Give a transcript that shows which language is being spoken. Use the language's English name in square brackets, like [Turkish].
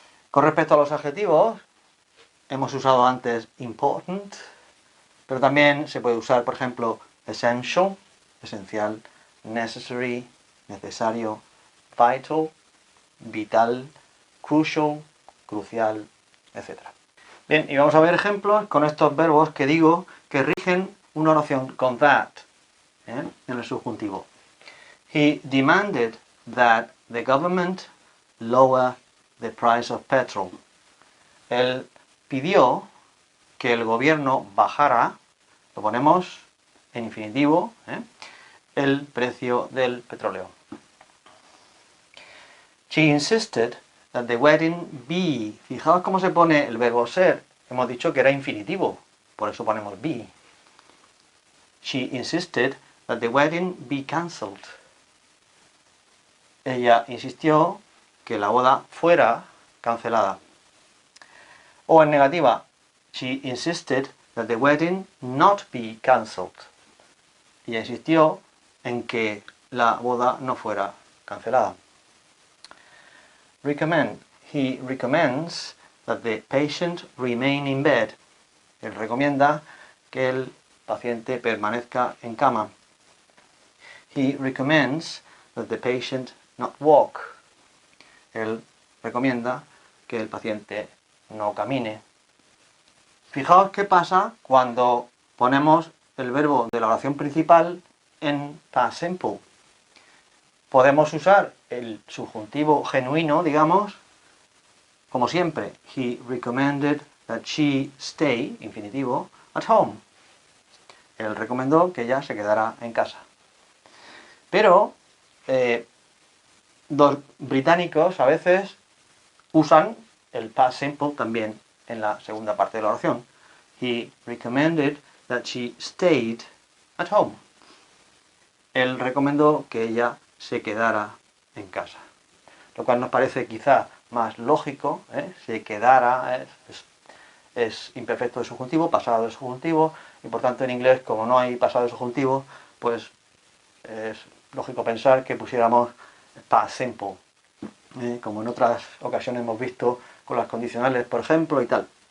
[Spanish] Con respecto a los adjetivos, hemos usado antes important, pero también se puede usar, por ejemplo, essential, esencial, necessary, necesario, vital, vital, crucial, crucial, etc. Bien, y vamos a ver ejemplos con estos verbos que digo que rigen una oración con that, en el subjuntivo. [English] He demanded that the government lower the price of petrol. [Spanish] Él pidió que el gobierno bajara, lo ponemos en infinitivo, el precio del petróleo. [English] She insisted that the wedding be. [Spanish] Fijaos cómo se pone el verbo ser. Hemos dicho que era infinitivo, por eso ponemos be. [English] She insisted that the wedding be cancelled. [Spanish] Ella insistió que la boda fuera cancelada. O en negativa, [English] she insisted that the wedding not be cancelled. [Spanish] Ella insistió en que la boda no fuera cancelada. [English] Recommend. He recommends that the patient remain in bed. [Spanish] Él recomienda que el paciente permanezca en cama. [English] He recommends that the patient not walk. [Spanish] Él recomienda que el paciente no camine. Fijaos qué pasa cuando ponemos el verbo de la oración principal en past simple. Podemos usar el subjuntivo genuino, digamos, como siempre. [English] He recommended that she stay, [Spanish] infinitivo, [English] at home. [Spanish] Él recomendó que ella se quedara en casa. Pero los británicos a veces usan el past simple también en la segunda parte de la oración. [English] He recommended that she stayed at home. [Spanish] Él recomendó que ella se quedara en casa. Lo cual nos parece quizá más lógico, se quedara, es imperfecto de subjuntivo, pasado de subjuntivo, y por tanto en inglés, como no hay pasado de subjuntivo, pues es lógico pensar que pusiéramos past simple, como en otras ocasiones hemos visto con las condicionales, por ejemplo, y tal.